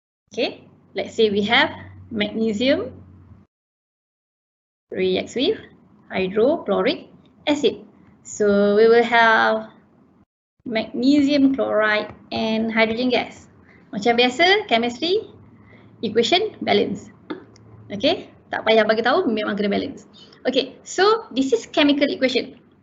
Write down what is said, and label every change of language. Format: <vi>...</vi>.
<en>Okay, let's say we have magnesium reacts with hydrochloric acid. So we will have magnesium chloride and hydrogen gas.</en> <ms>Macam biasa, chemistry equation balance. Okay, tak payah bagi tahu, memang kena balance.</ms> <en>Okay, so this is chemical equation.</en>